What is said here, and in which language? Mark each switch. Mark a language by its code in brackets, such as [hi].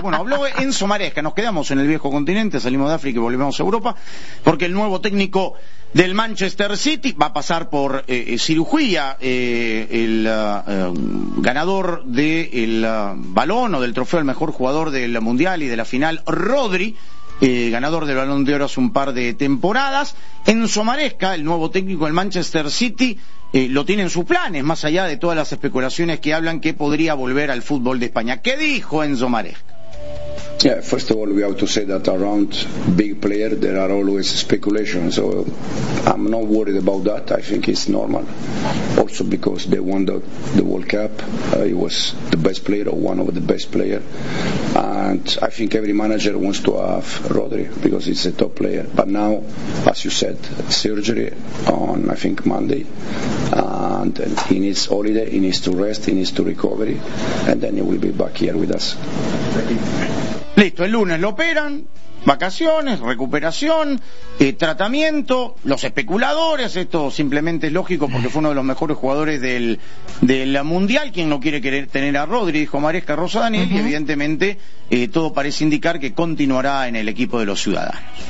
[es] Bueno, habló Enzo Maresca, nos quedamos en el viejo continente, salimos de África y volvemos a Europa, porque el nuevo técnico del Manchester City va a pasar por cirugía, ganador del balón o del trofeo al mejor jugador del Mundial y de la final, Rodri, ganador del Balón de Oro hace un par de temporadas. Enzo Maresca, el nuevo técnico del Manchester City, lo tiene en sus planes, más allá de todas las especulaciones que hablan que podría volver al fútbol de España. ¿Qué dijo Enzo Maresca? [en] Yeah, first of all, we have to say that around big player there are always speculations, so I'm not worried about that. I think it's normal. Also because they won the World Cup, he was the best player or one of the best player, and I think every manager wants to have Rodri because he's a top player. But now, as you said, surgery on I think Monday, and he needs holiday, he needs to rest, he needs to recovery, and then he will be back here with us. [es] Listo, el lunes lo operan, vacaciones, recuperación, tratamiento, los especuladores, esto simplemente es lógico porque fue uno de los mejores jugadores del Mundial, quien no quiere querer tener a Rodri, dijo Maresca Rosa Daniel, y evidentemente todo parece indicar que continuará en el equipo de los ciudadanos.